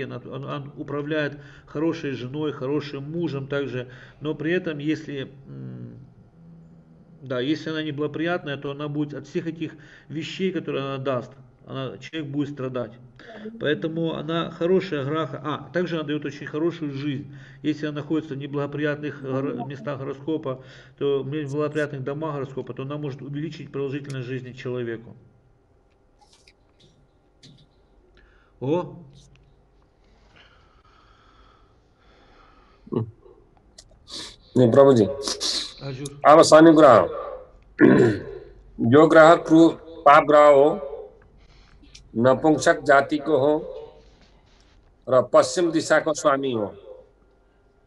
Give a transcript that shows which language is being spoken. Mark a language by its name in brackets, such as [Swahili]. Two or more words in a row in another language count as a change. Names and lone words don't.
[Russian] Она управляет хорошей женой, хорошим мужем также, но при этом, если она неблагоприятная, то она будет от всех этих вещей, которые она даст, человек будет страдать. Поэтому она хорошая граха. Также она дает очень хорошую жизнь. Если она находится в неблагоприятных местах гороскопа, то в неблагоприятных домах гороскопа, то она может увеличить продолжительность жизни человеку. [Nepali] प्रभुजी अब शनि ग्रह यो ग्रह पाप ग्रह हो, नपुंसक जातिको हो र पश्चिम दिशाको स्वामी हो।